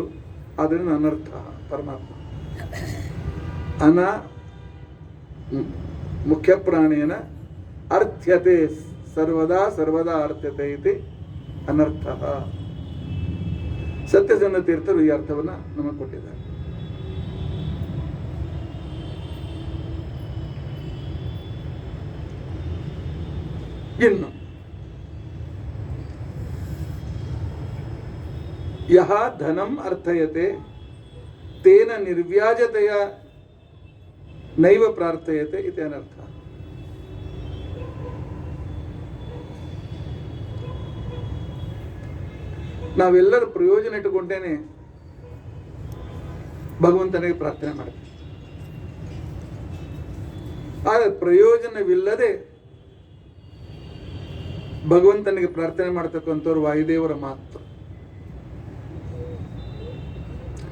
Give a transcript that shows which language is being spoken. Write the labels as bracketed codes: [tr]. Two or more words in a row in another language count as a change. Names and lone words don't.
[sa] ಆದ್ದರಿಂದ ಅನರ್ಥ ಪರಮಾತ್ಮ ಮುಖ್ಯ ಪ್ರಾಣೇನ ಅರ್ಥ್ಯತೆ ಸರ್ವದಾ ಅರ್ಥ್ಯತೆ ಇತಿ ಅನರ್ಥ. [kn] ಸತ್ಯಸಂಧ ತೀರ್ಥರು ಈ ಅರ್ಥವನ್ನ ನಮಗೆ ಕೊಟ್ಟಿದ್ದಾರೆ. [sa] ಇನ್ನು ಯಹ ಧನಂ ಅರ್ಥಯತೆ ತೇನ ನಿರ್ವ್ಯಾಜತೆಯ ನೈವ ಪ್ರಾರ್ಥಯತೆ ಇತಿ ಅನರ್ಥ. [kn] ನಾವೆಲ್ಲರೂ ಪ್ರಯೋಜನ ಇಟ್ಟುಕೊಂಡೇನೆ ಭಗವಂತನಿಗೆ ಪ್ರಾರ್ಥನೆ ಮಾಡ್ತೀವಿ. ಆದರೆ ಪ್ರಯೋಜನವಿಲ್ಲದೆ ಭಗವಂತನಿಗೆ ಪ್ರಾರ್ಥನೆ ಮಾಡ್ತಕ್ಕಂಥವ್ರು ವಾಯುದೇವರ ಮಾತ್ರ.